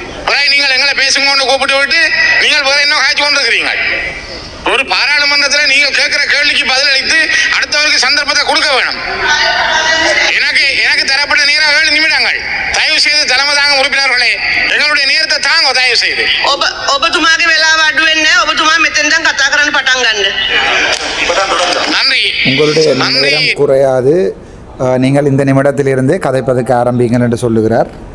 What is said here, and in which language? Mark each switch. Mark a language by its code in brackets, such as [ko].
[ta] பிறகு நீங்கள் எங்களை பேசுங்கன்னு கூப்பிட்டு விட்டு நீங்கள் வேற என்ன காய்ச்சி கொண்டிருக்கிறீங்க. ஒரு பாராளுமன்றத்தில் நீங்கள் கேட்கிற கேள்விக்கு பதிலளித்து அடுத்தவருக்கு சந்தர்ப்பத்தை கொடுக்க வேணும். எனக்கு தரப்பட்ட நேரம் 7 நிமிடங்கள். தயவு செய்து தலைமை தாங்கும் உறுப்பினர்களே எங்களுடைய நேரத்தை தாங்க தயவு செய்து. [si] ඔබතුමාගේ වෙලාව අඩු වෙන්නේ නැහැ. ඔබතුමා මෙතෙන් දැන් කතා කරන්න පටන් ගන්න. [ta] நன்றி. உங்களுடைய நன்றி. நேரம் குறையாது. நீங்கள் இந்த நிமிடத்திலிருந்து கதைப்பதற்கு ஆரம்பிங்கள் என்று சொல்லுகிறார்.